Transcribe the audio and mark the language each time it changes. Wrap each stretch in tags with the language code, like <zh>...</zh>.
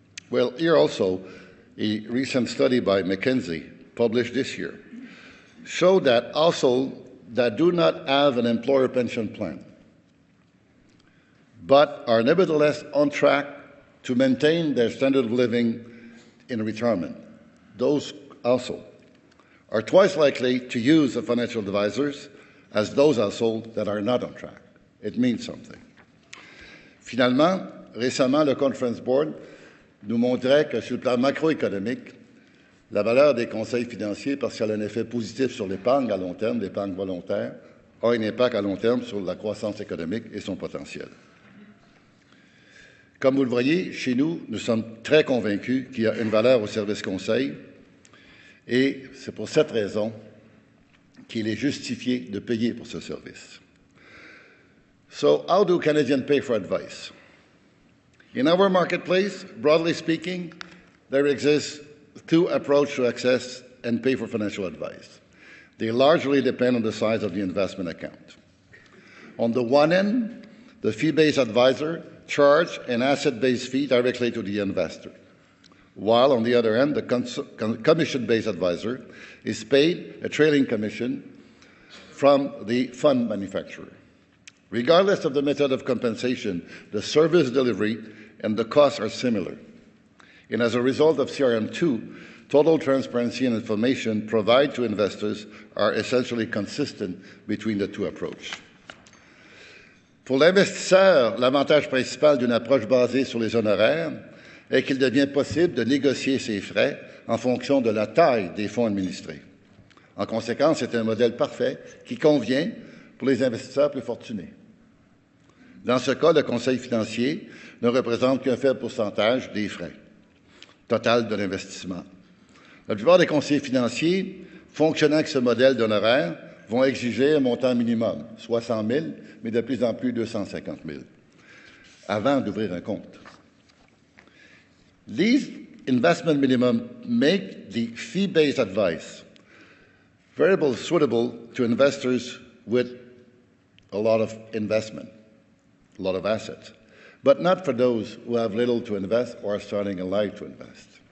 <en>Well, here also, a recent study by McKinsey, published this year, showed that households that do not have an employer pension plan, but are nevertheless on track to maintain their standard of living in retirement, those households are twice likely to use the financial advisors as those households that are not on track. It means something.</en> <fr>Finalement, récemment, le Conference Board nous montrait que sur le plan macroéconomique, la valeur des conseils financiers, parce qu'elle a un effet positif sur l'épargne à long terme, l'épargne volontaire, a un impact à long terme sur la croissance économique et son potentiel. Comme vous le voyez, chez nous, nous sommes très convaincus qu'il y a une valeur au service conseil et c'est pour cette raison qu'il est justifié de payer pour ce service.</fr> <en>So, how do Canadians pay for advice? In our marketplace, broadly speaking, there exists two approaches to access and pay for financial advice. They largely depend on the size of the investment account. On the one end, the fee-based advisor charges an asset-based fee directly to the investor, while on the other end, the commission-based advisor is paid a trailing commission from the fund manufacturer. Regardless of the method of compensation, the service delivery and the costs are similar. And as a result of CRM2, total transparency and information provided to investors are essentially consistent between the two approaches.</en> <fr>Pour l'investisseur, l'avantage principal d'une approche basée sur les honoraires est qu'il devient possible de négocier ses frais en fonction de la taille des fonds administrés. En conséquence, c'est un modèle parfait qui convient pour les investisseurs plus fortunés. Dans ce cas, le conseil financier ne représente qu'un faible pourcentage des frais total de l'investissement. La plupart des conseillers financiers, fonctionnant avec ce modèle d'honoraires, vont exiger un montant minimum, soit 100 000, mais de plus en plus 250 000, avant d'ouvrir un compte.</fr> <en>These investment minimum make the fee-based advice variable suitable to investors with a lot of investment, a lot of assets, but not for those who have little to invest or are starting in life to invest.</en>